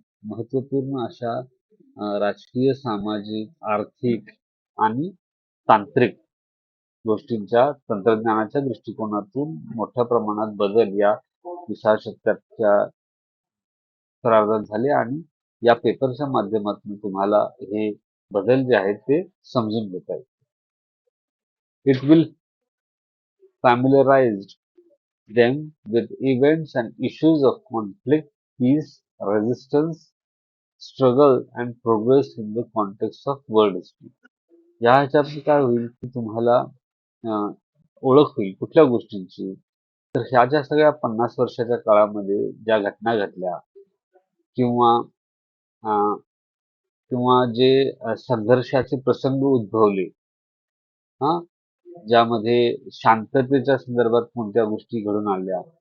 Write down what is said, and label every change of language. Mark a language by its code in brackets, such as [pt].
[mr] महत्त्वपूर्ण अशा राजकीय, सामाजिक, आर्थिक आणि तांत्रिक गोष्टींच्या तंत्रज्ञानाच्या दृष्टिकोनातून मोठ्या प्रमाणात बदल या 20व्या शतकाच्या उत्तरार्धात झाले आणि या पेपरच्या माध्यमातून तुम्हाला हे बदल जे आहेत ते समजून घेता येईल. [en] It will familiarize them with events and issues of conflict, peace, resistance, struggle and progress in the context of world history. [mr] या ह्याच्यात काय होईल की तुम्हाला अं, ओळख होईल कुठल्या गोष्टींची. तर ह्या ज्या सगळ्या 50 वर्षाच्या काळामध्ये ज्या घटना घडल्या किंवा अं, किंवा जे संघर्षाचे प्रसंग उद्भवले, हा ज्यामध्ये शांततेच्या संदर्भात कोणत्या गोष्टी घडून आल्या,